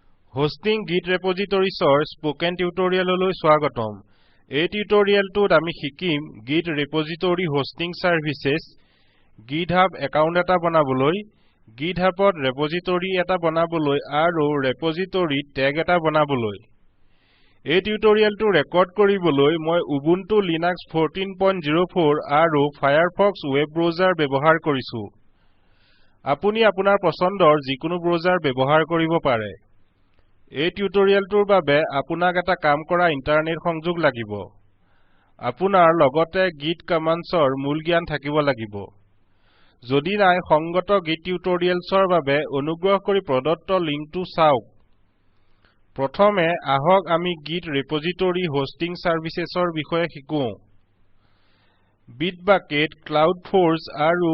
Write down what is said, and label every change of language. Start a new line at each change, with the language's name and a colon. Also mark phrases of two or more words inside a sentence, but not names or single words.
English: Hosting Git repositories spoken tutorial swagatom.
Assamese: এই টিউটোৰিয়েলটোত আমি শিকিম Git
English: repository hosting services,
Assamese: GitHub account এটা বনাবলৈ, GitHub repository এটা বনাবলৈ আৰু
English: repository tag
Assamese: এটা বনাবলৈ. এই টিউটোৰিয়েলটো ৰেকৰ্ড কৰিবলৈ মই Ubuntu Linux 14.04 aro Firefox
English: web browser
Assamese: ব্যৱহাৰ কৰিছোঁ. আপুনি আপোনাৰ পছন্দৰ যিকোনো ব্ৰাউজাৰ ব্যৱহাৰ কৰিব পাৰে. এই টিউটোৰিয়েলটোৰ বাবে আপোনাক এটা কাম কৰা ইন্টাৰনেট সংযোগ লাগিব আপোনাৰ লগতে গিট কমাণ্ডছৰ মূল জ্ঞান থাকিব লাগিব যদি নাই সংগত গিট টিউটোৰিয়েলছৰ বাবে অনুগ্ৰহ কৰি প্ৰদত্ত লিংকটো চাওক প্ৰথমে আহক আমি গিট
English: repository hosting services
Assamese: বিষয়ে শিকো বিটবাকেট ক্লাউডফৰ্চ আৰু